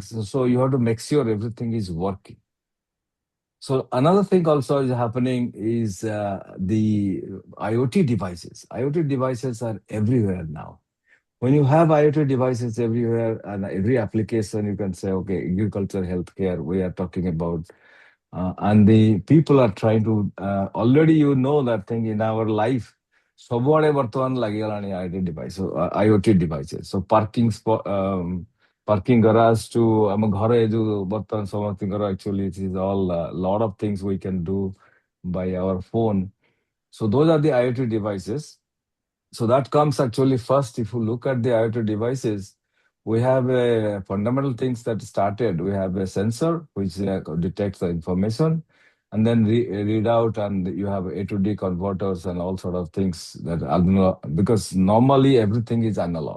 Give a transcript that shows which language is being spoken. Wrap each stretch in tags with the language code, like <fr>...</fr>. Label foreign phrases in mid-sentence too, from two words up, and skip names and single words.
<en>So you have to make sure everything is working. So another thing also is happening is the IoT devices. IoT devices are everywhere now. When you have IoT devices everywhere and every application, you can say, okay, agriculture, healthcare, we are talking about. And the people are trying to, already you know that thing in our life,</en> <or>ସବୁଆଡେ ବର୍ତ୍ତମାନ ଲାଗିଗଲାଣି</or> <en>IoT devices. So parking garage to</en> <or>ଆମ ଘରେ ଯୋଉ ବର୍ତ୍ତମାନ ସମସ୍ତଙ୍କର</or> <en>actually it is all lot of things we can do by our phone. So those are the IoT devices. So that comes actually first. If you look at the IoT devices, we have fundamental things that started. We have a sensor which detects the information and then read out, and you have A to D converters and all sort of things that because normally everything is analog.</en>